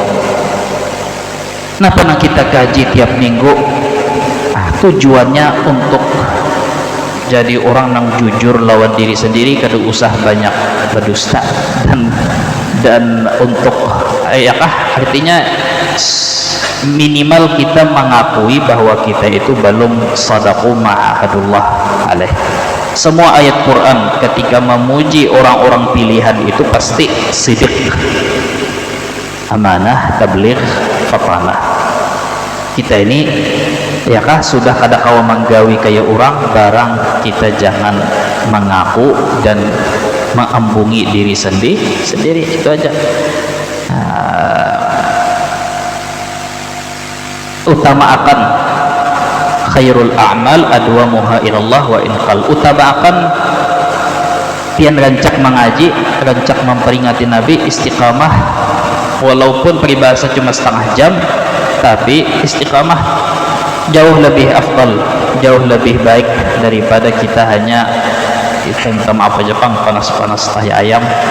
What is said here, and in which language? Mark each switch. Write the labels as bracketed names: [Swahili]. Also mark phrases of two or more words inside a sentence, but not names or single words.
[Banjar] Nah, pernah kita kaji tiap minggu, tujuannya untuk jadi orang yang jujur lawan diri sendiri, kada usah banyak berdusta dan untuk artinya minimal kita mengakui bahwa kita itu belum [Arabic] صدقوا ما عاهدوا الله عليه. [Banjar] Semua ayat Quran ketika memuji orang-orang pilihan itu pasti sidik, amanah, tabligh, fatanah. Kita ini sudah kada kawa menggawi kayak orang, barang kita jangan mengaku dan mengembungi diri sendiri. Itu aja. [Arabic] Utamakan خير الأعمال أدومها إلى الله وإن قل. [Banjar] Utamakan pian rancak mengaji, rancak memperingati Nabi, istiqamah walaupun peribahasa cuma setengah jam, tapi istiqamah jauh lebih afdal, jauh lebih baik daripada kita hanya kita minta maaf aja Pang, panas-panas tahi ayam.